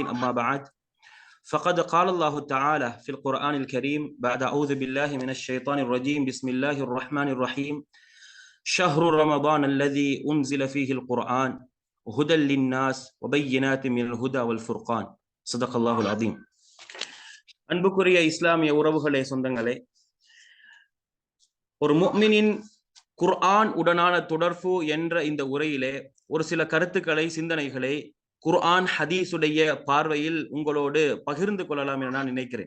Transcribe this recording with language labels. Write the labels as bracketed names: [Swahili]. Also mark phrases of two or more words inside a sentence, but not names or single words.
[Arabic] أما بعد، فقد قال الله تعالى في القرآن الكريم بعد أعوذ بالله من الشيطان الرجيم بسم الله الرحمن الرحيم شهر رمضان الذي أنزل فيه القرآن هدى للناس وبينات من الهدى والفرقان. صدق الله العظيم. [Tamil] அன்புக்குரிய இஸ்லாமிய உறவுகளே, சொந்தங்களே, ஒரு முஃமினின் குர்ஆன் உடனான தொடர்பு என்ற இந்த உரையிலே ஒரு சில கருத்துக்களை, சிந்தனைகளை குர்ஆன் ஹதீஸுடைய பார்வையில் உங்களோடு பகிர்ந்து கொள்ளலாம் என நான் நினைக்கிறேன்.